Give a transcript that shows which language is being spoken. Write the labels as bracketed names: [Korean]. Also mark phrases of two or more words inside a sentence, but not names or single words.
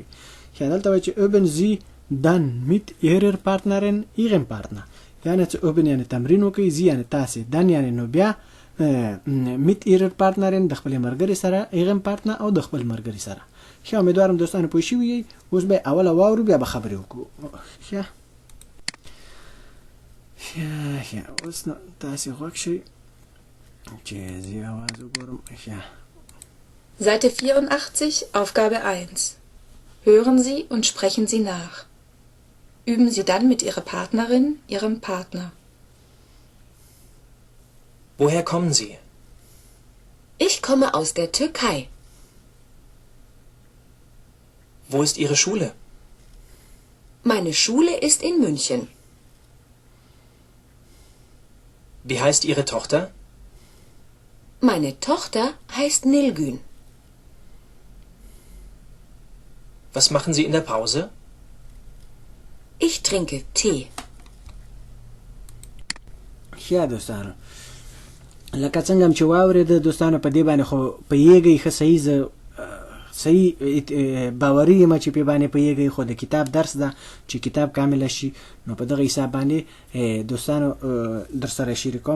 [Pashto] ښه، دلته وایي چې [German] Üben Sie dann mit Ihrer Partnerin Ihrem Partner, [Pashto] یعنې څه اوبن یعنې تمرین وکئ، زی یعنې تاسې، دن یعنې نو بیا، [German] mit Ihrer Partnerin [Pashto] د خپل مرګري سره، [German] Ihrem Partner [Pashto] او د خپل مرګري سره. ښه، امیدوارم دوستانو پوه شوي یئ. اوس به اوله واورو بیا به خبرې وکړو. ښه اوس نو تاسې غوږ شئ چې زه اواز وګورم. ښه، [German] Seite 84, Aufgabe 1. Hören Sie und sprechen Sie nach. Üben Sie dann mit Ihrer Partnerin, Ihrem Partner. Woher kommen Sie? Ich komme aus der Türkei. Wo ist Ihre Schule? Meine Schule ist in München. Wie heißt Ihre Tochter? Meine Tochter heißt Nilgün. Was machen Sie in der Pause? Ich trinke Tee. [Pashto] ښه دوستانو، لکه څنګه هم چې واورېده دوستانو، په دې باندې خو پوهېږئ ښه صحیح باوري یم چې پې باندې پوهېږئ، خو د کتاب درس ده چې کتاب کامله شي. نو په دغه حساب باندې دوستانو در سره شریکوم.